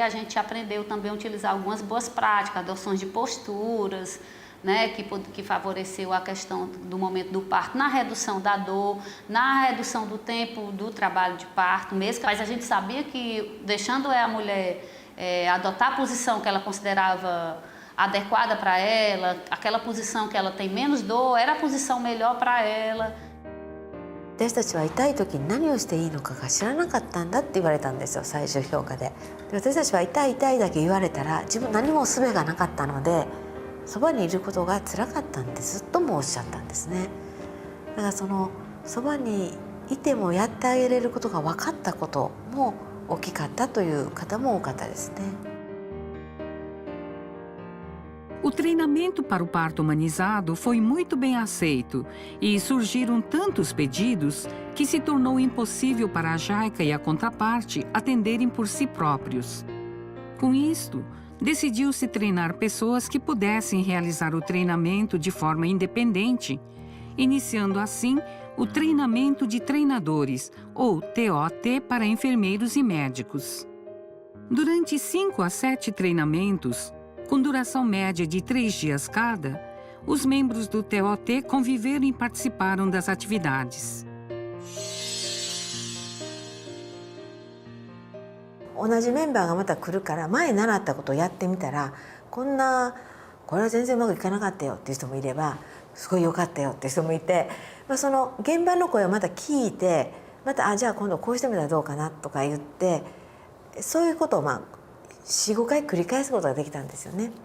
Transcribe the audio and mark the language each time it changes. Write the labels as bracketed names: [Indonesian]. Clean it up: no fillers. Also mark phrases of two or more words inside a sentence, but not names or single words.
[Portuguese] A gente aprendeu também a utilizar algumas boas práticas, adoções de posturas, né, que favoreceu a questão do momento do parto, na redução da dor, na redução do tempo do trabalho de parto mesmo. Mas a gente sabia que, deixando a mulher adotar a posição que ela considerava adequada para ela, aquela posição que ela tem menos dor, era a posição melhor para ela. [Japanese] 私たちは痛い時に何をしていいのかが知らなかったんだって言われたんですよ、最終評価で。で私たちは痛い痛いだけ言われたら自分何も術がなかったので、そばにいることが辛かったんですともおっしゃったんですね。だからそのそばにいてもやってあげれることが分かったことも大きかったという方も多かったですね。 [Portuguese] O treinamento para o parto humanizado foi muito bem aceito e surgiram tantos pedidos que se tornou impossível para a JICA e a contraparte atenderem por si próprios. Com isto, decidiu-se treinar pessoas que pudessem realizar o treinamento de forma independente, iniciando assim o treinamento de treinadores, ou TOT, para enfermeiros e médicos. Durante 5 a 7 treinamentos, com duração média de 3 dias cada, os membros do TOT conviveram e participaram das atividades. [Japanese] 同じメンバーがまた来るから、前習ったことをやってみたら、これは全然うまくいかなかったよっていう人もいれば、すごい良かったよっていう人もいて、その現場の声をまた聞いて、またじゃあ今度こうしてみたらどうかなとか言って、そういうことを4、5回繰り返すことができたんですよね。